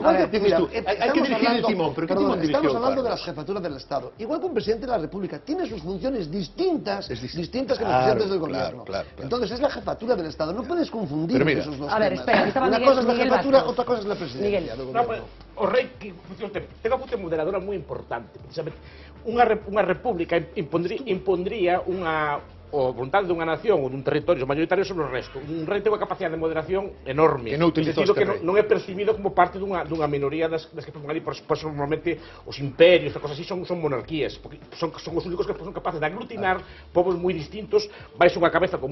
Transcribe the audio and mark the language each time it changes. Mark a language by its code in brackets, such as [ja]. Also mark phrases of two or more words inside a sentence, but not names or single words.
[es] hay que dirigir el timón, pero ¿qué timón dirigió? Estamos hablando de las jefaturas del Estado. Igual que un presidente de la República tiene sus funciones distintas que los presidentes del gobierno. Entonces es la jefatura del Estado. No puedes confundir esos dos temas. A ver, espera, una cosa es la jefatura, otra cosa es la presidencia. [gl] O rei que ten unha función moderadora moi importante, precisamente. Unha república impondría o voluntade dunha nación ou dun territorio mayoritario sobre o resto. Un rei ten unha capacidade de moderación enorme. Que non utilizou este rei. Non é percibido como parte dunha minoría das que forman ali, por eso normalmente os imperios e cosas así son monarquías, porque son os únicos que son capaces de aglutinar povos moi distintos baixo unha cabeza común.